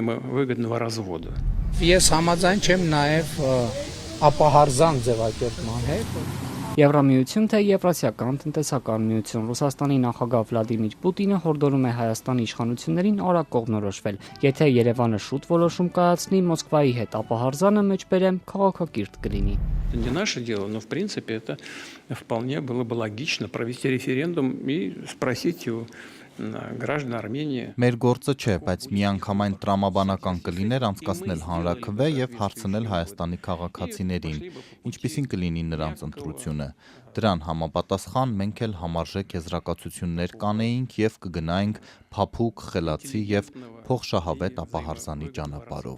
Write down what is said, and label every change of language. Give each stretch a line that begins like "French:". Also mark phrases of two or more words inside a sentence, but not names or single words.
Armenian: Ես համաձայն չեմ նաեւ ապահարզան ձևակերպման հետ։ Եվրամիություն թե Եվրասիական տնտեսական միություն Ռուսաստանի նախագահ Վլադիմիր Պուտինը հորդորում է Հայաստանի իշխանություններին արագ կողմնորոշվել։ Եթե Երևանը շուտ որոշում կայացնի Մոսկվայի հետ ապահարզանը մեջբերեմ քաղաքակիրթ կլինի։
Russian: Это не наше дело, но в принципе это вполне было бы логично провести референдум и спросить у граждан Армении.
Armenian: Մեր գործը չէ, բայց միանգամայն տրամաբանական կլիներ անցկացնել հանրաքվե եւ հարցնել Հայաստանի քաղաքացիներին, ինչպիսին կլինի նրանց ընտրությունը։ Դրան համապատասխան մենք էլ համարժեք եզրակացություններ կանեինք եւ կգնայինք փափուկ, խելացի եւ փոխշահավետ ապահարզանի ճանապարհով։